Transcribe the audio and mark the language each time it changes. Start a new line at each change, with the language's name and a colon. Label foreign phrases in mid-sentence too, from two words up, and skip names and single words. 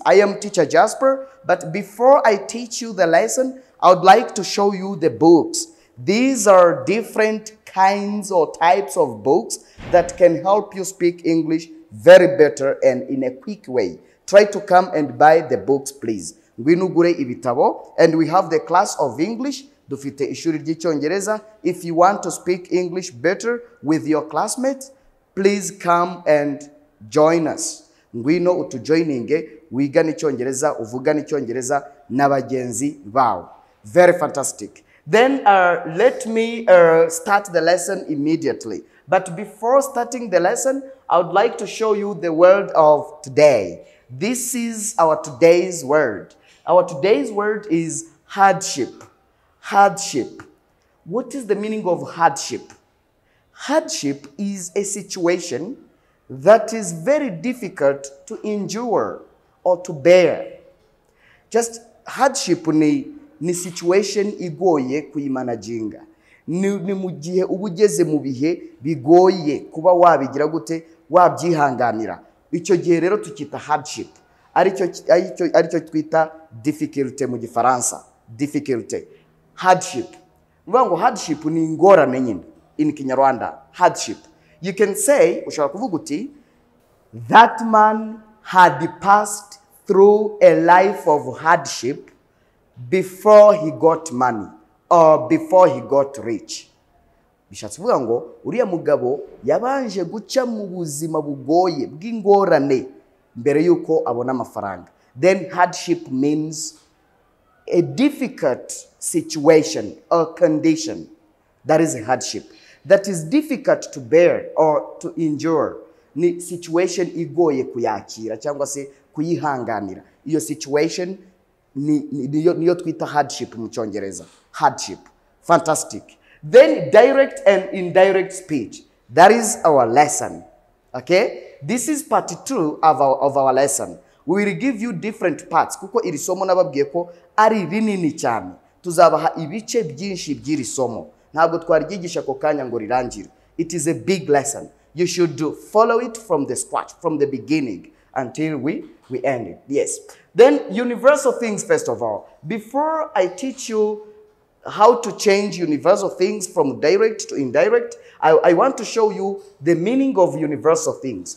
English: I am Teacher Jasper, but before I teach you the lesson, I would like to show you the books. These are different kinds or types of books that can help you speak English very better and in a quick way. Try to come and buy the books, please.
Kinyarwanda: Ngwinugure ibitabo,
English: and we have the class of English.
Kinyarwanda: Dufite ishuri ry'Icyongereza.
English: If you want to speak English better with your classmates, please come and join us.
Kinyarwanda: Ngwino utujoininge wigane Icyongereza, uvugane Icyongereza n'abagenzi bawe.
English: Very fantastic. Then let me start the lesson immediately. But before starting the lesson, I would like to show you the word of today. This is our today's word. Our today's word is hardship. Hardship. What is the meaning of hardship? Hardship is a situation that is very difficult to endure or to bear. Just hardship
Kinyarwanda: ni situation igoye kuyimanaginga. Ni mu gihe uba ugeze mu bihe bigoye kuba wabigira gute wabyihanganira. Icyo gihe rero tukita hardship. Aricyo twita difficulty mu Gifaransa.
English: Difficulty. Hardship.
Kinyarwanda: Ngo hardship ni ingorane nyine
English: in Kinyarwanda. Hardship. You can say,
Kinyarwanda: ushobora kuvuga uti,
English: that man had passed through a life of hardship before he got money or before he got rich.
Kinyarwanda: Bishatse kuvuga ngo uriya mugabo yabanje guca mu buzima bugoye bw'ingorane mbere yuko abona amafaranga.
English: Then hardship means a difficult situation or condition. That is a hardship. That is difficult to bear or to endure.
Kinyarwanda: Ni situation igoye kuyakira cyangwa se kuyihanganira. Iyo situation niyo twita hardship mu Cyongereza.
English: Hardship. Fantastic. Then direct and indirect speech. That is our lesson. Okay? This is part 2 of our lesson. We will give you different parts.
Kinyarwanda: Kuko iri somo nababwiye ko ari rinini cyane. Tuzabaha ibice byinshi by'iri somo. Ntabwo twaryigisha ko kanya ngo rirangire.
English: It is a big lesson. You should follow it from the scratch, from the beginning until we end it. Yes. Then universal things first of all. Before I teach you how to change universal things from direct to indirect, I want to show you the meaning of universal things.